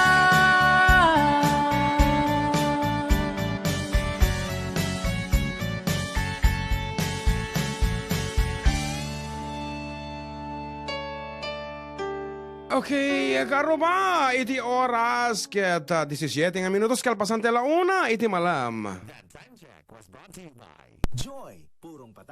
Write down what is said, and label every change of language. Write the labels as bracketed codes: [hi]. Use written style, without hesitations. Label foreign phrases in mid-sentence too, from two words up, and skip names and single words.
[ilo] Okay, karuba, iti oras ket 17 nga minutos kalpasante la una, iti malam. [en] That time check was brought to you by Joy, [ilo] purong patak.